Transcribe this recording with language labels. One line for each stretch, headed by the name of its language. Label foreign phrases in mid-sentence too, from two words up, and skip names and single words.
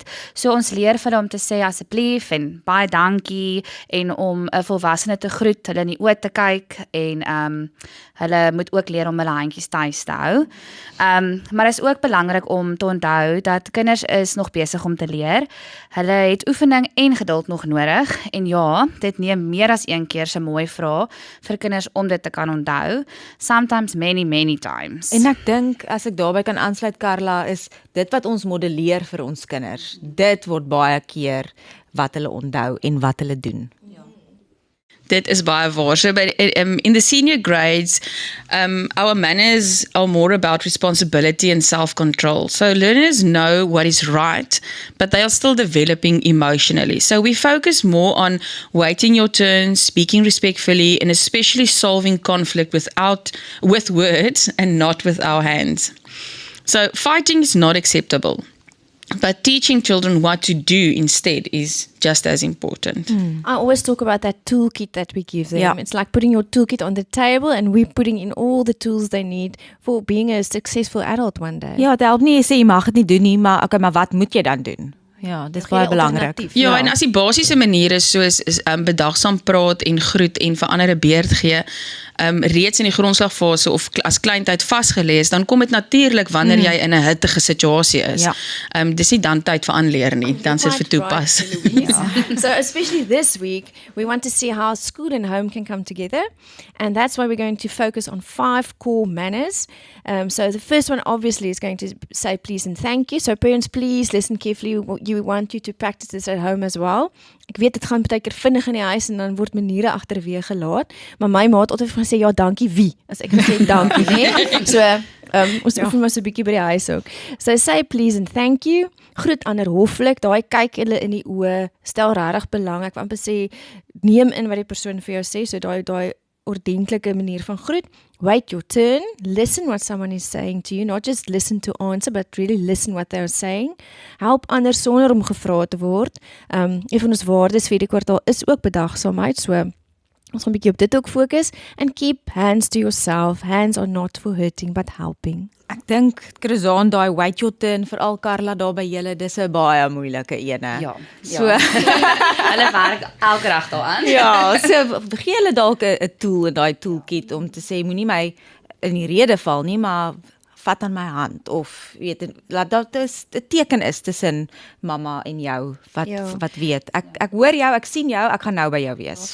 Afrikaans: So ons leer vir hulle om te sê asseblief en baie dankie en om 'n volwassene te groet, hulle in die oë te kyk en hulle moet ook leer om hulle handjies tuis te hou. Maar dit is ook belangrik om te onthou dat kinders is nog besig om te leer. Hulle het oefening en geduld nog nodig en ja, dit neem meer as een keer se mooi vrae vir kinders om dit te kan onthou.
English: Sometimes many times.
Afrikaans: En ek dink, as ek daarby kan aansluit, Carla, is dit wat ons modelleer vir ons kinders. Dit word baie keer wat hulle onthou en wat hulle doen. Dit is baie waar.
English: So in the senior grades, our manners are more about responsibility and self-control. So learners know what is right, but they are still developing emotionally. So we focus more on waiting your turn, speaking respectfully, and especially solving conflict with words and not with our hands. So fighting is not acceptable. But teaching children what to do instead is just as important. I always talk about that toolkit that we give them. Yeah. It's like putting your toolkit on the table and we're putting in all the tools they need for being a successful adult one day.
Afrikaans: Ja, dit help nie, jy sê jy mag dit nie doen nie, maar okay, maar wat moet jy dan doen? Ja, dit is baie belangrik. Ja, en as die basiese maniere soos bedagsaam praat en groet en vir ander 'n beurt gee, reeds in die grondslagfase of as kleintyd vasgelees, dan kom dit natuurlik wanneer jy in 'n hittige situasie is. Ja. Dis nie dan tyd vir aanleer nie, dan is dit vir toepas.
English: Right, so especially this week, we want to see how school and home can come together. And that's why we're going to focus on 5 core manners. So the first one obviously is going to say please and thank you. So parents, please listen carefully. You want you to practice this at home as well.
Afrikaans: Ek weet dit gaan baie keer vinnig in die huis en dan word maniere agterweë gelaat, maar my ma het altyd gesê ja, dankie wie, as ek sê dankie, né? So ons oefen maar so 'n bietjie by die huis ook.
English: So say please and thank you.
Afrikaans: Groet ander hoflik, daai kyk hulle in die oë, stel regtig belang. Ek wil amper sê neem in wat die persoon vir jou sê, so daai ordentlike manier van groet.
English: Wait your turn, listen what someone is saying to you, not just listen to answer, but really listen what they are saying.
Afrikaans: Help ander sonder om gevra te word. Een van ons waardes vir die kwartaal is ook bedagsaamheid, so ons gaan 'n bietjie op dit ook fokus.
English: And keep hands to yourself. Hands are not for hurting, but helping.
Afrikaans: Ek dink, Chrisaan, daai
English: wait your turn,
Afrikaans: veral Carla daar by julle, dis 'n baie moeilike ene. Ja. So, Hulle werk elke dag daaraan. ja, so gee hulle dalk 'n tool in daai toolkit om te sê, moenie my in die rede val nie, maar vat aan my hand, of weet, laat dat 'n teken is tussen mamma en jou, wat weet, ek hoor jou, ek sien jou, ek gaan nou by jou wees.